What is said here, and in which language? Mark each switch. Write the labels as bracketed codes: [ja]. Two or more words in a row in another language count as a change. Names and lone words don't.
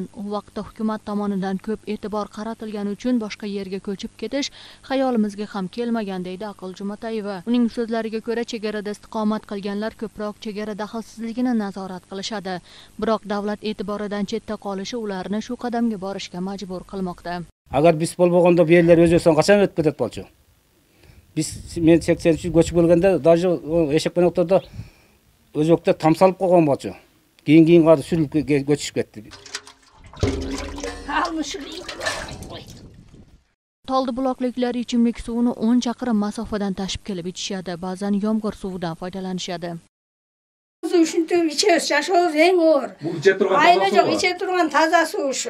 [uz] U vaqtda hukumat tomonidan ko'p e'tibor qaratilgani uchun boshqa yerga ko'chib ketish xayolimizga ham kelmagan deydi Aqil Jumatayeva. Uning so'zlariga ko'ra, chegarada istiqomat qilganlar ko'proq chegara daxlsizligini nazorat qilishadi. Biroq davlat e'tiboridan chetda qolishi ularni shu qadamga borishga majbur qilmoqda. Agar biz bo'lmaganda bu yerlar O'zbekiston qachon o'tib ketadi bo'lchi? [ky] Men 83 көчүп келгенде даже эшекпенектерде өзбектер тамсалып койгон болчу. Кийин кары сүрүлүп көчүшүп кетти. [uz] Toldi buloqliklar ichimlik suvini 10 chaqirim masofadan tashib kelib ichishadi, ba'zan yomg'ir suvidan foydalanishadi. Shunday ichamiz, yashashimiz eng og'ir. Bu ichib turgan Ayni yo'q, ichib turgan toza suv shu.